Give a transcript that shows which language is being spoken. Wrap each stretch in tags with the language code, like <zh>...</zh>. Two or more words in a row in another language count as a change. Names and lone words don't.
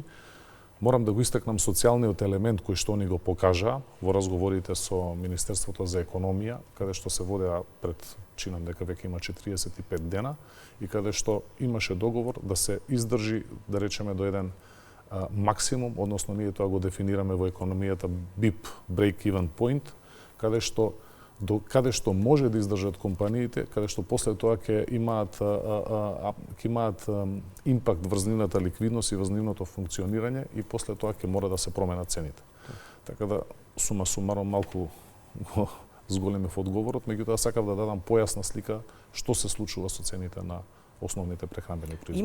<mk>Морам да го истакнам социјалниот елемент кој што они го покажаа во разговорите со Министерството за економија, каде што се водеа чинам дека веќе има 45 дена и каде што имаше договор да се издржи, да речеме, до еден максимум, односно ние тоа го дефинираме во економијата BIP,</mk> <en>break-even point,</en> <mk>каде што може да издржат компаниите, каде што после тоа ќе имаат импакт врз нивната ликвидност и врз нивното функционирање и после тоа ќе мора да се променат цените. Така да, сума сумаром, малку го зголемив одговорот, меѓутоа сакав да дадам појасна слика што се случува со цените на основните прехранбени производи.</mk>